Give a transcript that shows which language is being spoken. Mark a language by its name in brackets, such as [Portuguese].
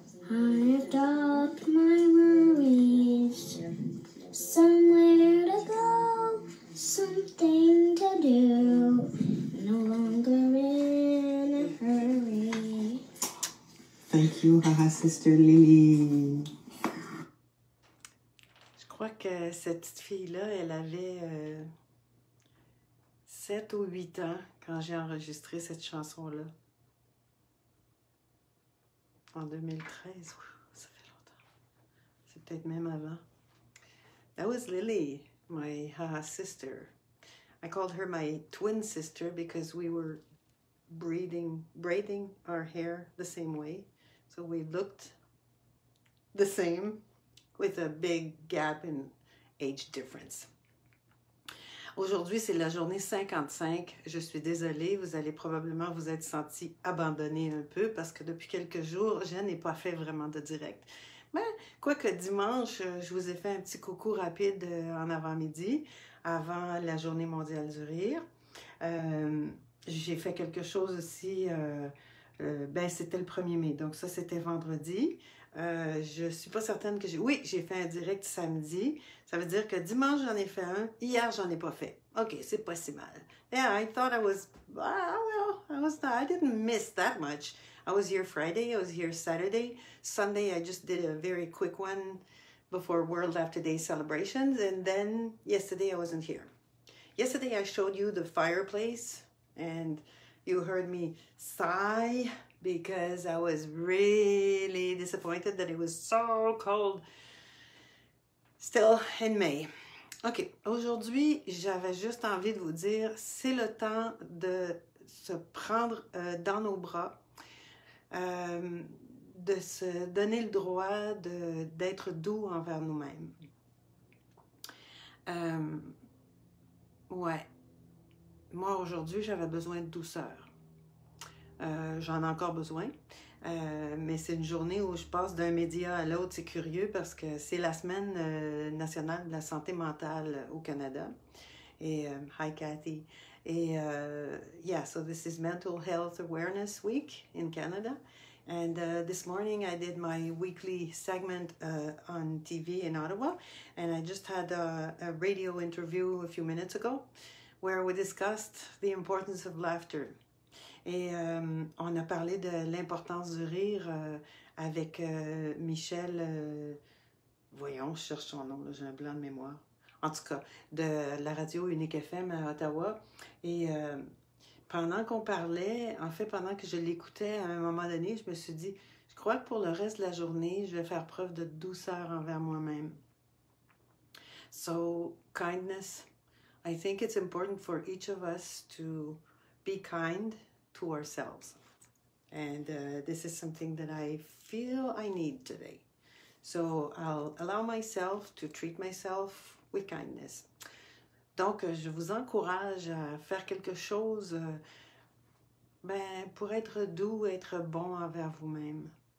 [English] I have dropped my worries. Somewhere to go, something to do. No longer in a hurry. Thank you, Haha Sister Lily. [French] Je crois que cette petite fille-là, elle avait 7 ou 8 ans quand j'ai enregistré cette chanson-là. En 2013. Ça fait longtemps. C'est peut-être même avant. [English] That was Lily, my Haha sister. I called her my twin sister because we were braiding our hair the same way. So we looked the same with a big gap in age difference. [French] Aujourd'hui, c'est la journée 55. Je suis désolée, vous allez probablement vous être senti abandonné un peu parce que depuis quelques jours, je n'ai pas fait vraiment de direct. Mais quoique dimanche, je vous ai fait un petit coucou rapide en avant-midi, avant la journée mondiale du rire. J'ai fait quelque chose aussi, c'était le 1er mai, donc ça c'était vendredi. Je suis pas certaine que j'ai... Oui, j'ai fait un direct samedi. Ça veut dire que dimanche, j'en ai fait un. Hier, j'en ai pas fait. OK, c'est pas si mal. [English] Yeah, I thought I was... I didn't miss that much. I was here Friday. I was here Saturday. Sunday, I just did a very quick one before World Laughter Day celebrations. And then yesterday, I wasn't here. Yesterday, I showed you the fireplace. And you heard me sigh because I was really disappointed that it was so cold still in May. [French] OK, aujourd'hui, j'avais juste envie de vous dire, c'est le temps de se prendre dans nos bras, de se donner le droit d'être doux envers nous-mêmes. Ouais, moi aujourd'hui, j'avais besoin de douceur. J'en ai encore besoin, mais c'est une journée où je passe d'un média à l'autre, c'est curieux parce que c'est la semaine nationale de la santé mentale au Canada. Et hi Cathy. [English] Et yeah, so this is Mental Health Awareness Week in Canada. And this morning I did my weekly segment on TV in Ottawa, and I just had a radio interview a few minutes ago where we discussed the importance of laughter. [French] Et on a parlé de l'importance du rire avec Michel, voyons, je cherche son nom, j'ai un blanc de mémoire. En tout cas, de la radio Unique FM à Ottawa. Et pendant qu'on parlait, en fait, pendant que je l'écoutais, à un moment donné, je me suis dit, je crois que pour le reste de la journée, je vais faire preuve de douceur envers moi-même. [English] So, kindness. I think it's important for each of us to be kind to ourselves, and this is something that I feel I need today, so I'll allow myself to treat myself with kindness. [French] Donc je vous encourage à faire quelque chose pour être doux, être bon envers vous-même.